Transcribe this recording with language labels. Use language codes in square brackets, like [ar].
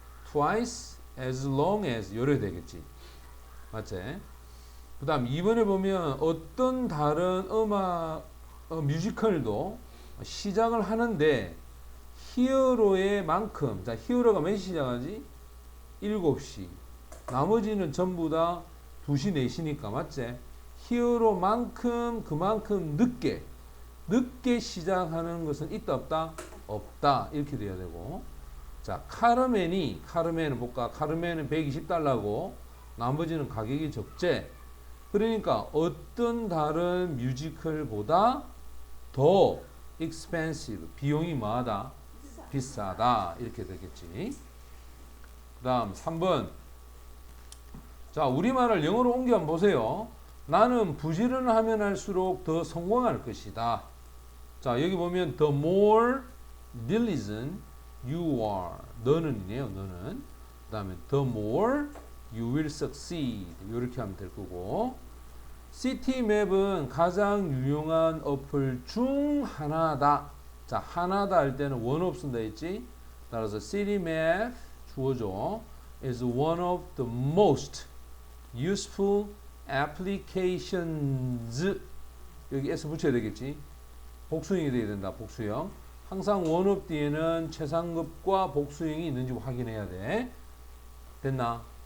[en] twice as long as [ko] 요래 되겠지. 맞지? 그 다음 2번에 보면 어떤 다른 음악 뮤지컬도 시작을 하는데 히어로의 만큼, 자, 히어로가 몇 시 시작하지? 7시. 나머지는 전부 다 2시, 4시니까 맞지? 히어로만큼 그만큼 늦게 시작하는 것은 있다 없다? 없다. 이렇게 돼야 되고. 자, 카르멘은 볼까? 카르멘은 $120고 나머지는 가격이 적재. 그러니까 어떤 다른 뮤지컬보다 더 expensive, 비용이 뭐하다? 비싸다. 이렇게 되겠지. 그 다음 3번. 자, 우리말을 영어로 옮겨 한번 보세요. 나는 부지런하면 할수록 더 성공할 것이다. 자, 여기 보면 [en] the more diligent you are. [ko] 너는이네요. 너는. 그 다음에 [en] the more you will succeed. [ko] 이렇게 하면 될 거고. 시티맵은 가장 유용한 어플 중 하나다. 자, 하나다 할 때는 one of 쓴다 했지. 따라서 city map 주어줘. [en] is one of the most useful applications. [ko] 여기 s 붙여야 되겠지. 복수형이 돼야 된다. 복수형. 항상 one of 뒤에는 최상급과 복수형이 있는지 확인해야 돼. 됐나?